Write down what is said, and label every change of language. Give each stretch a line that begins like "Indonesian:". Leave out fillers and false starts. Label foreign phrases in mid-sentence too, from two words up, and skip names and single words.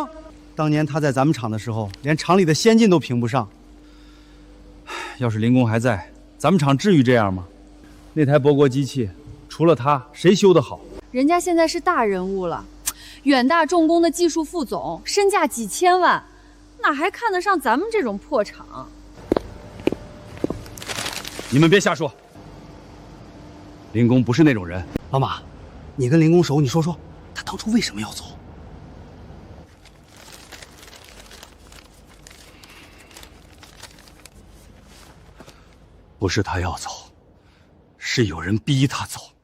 Chinese: 當年他在咱們廠的時候，連廠裡的先進都評不上。要是林工還在，咱們廠至於這樣嗎？那台博國機器，除了他，誰修得好？人家現在是大人物了，遠大重工的技術副總，身價幾千萬，哪還看得上咱們這種破廠？你們別瞎說，林工不是那種人。老馬，你跟林工熟，你说说他當初為什麼要走？不是他要走，是有人逼他走。